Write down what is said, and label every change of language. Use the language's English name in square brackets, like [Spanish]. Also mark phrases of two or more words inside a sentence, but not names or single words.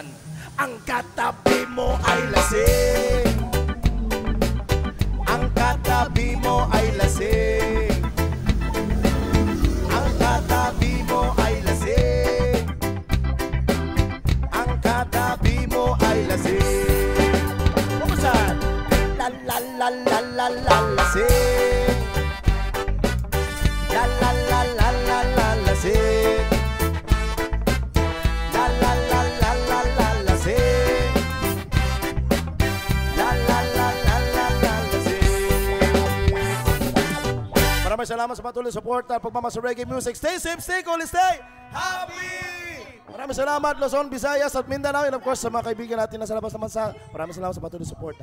[Filipino] Ang katabi mo ay lasing. Ang katabi mo ay lasing. Ang katabi mo ay lasing. Ang katabi mo ay lasing. Bumusan! La la la la la la lasing. La la la la la la lasing. La la la la la la lasing. La la la la la la lasing. Maraming salamat sa patuloy suporta at pagmamahal sa reggae music. [English] Stay safe, stay cool, stay happy! [Filipino] Maraming salamat Luzon, Visayas at Mindanao [English] and of course [Filipino] sa mga kaibigan natin na sa labas ng bansa. Maraming salamat sa patuloy suporta.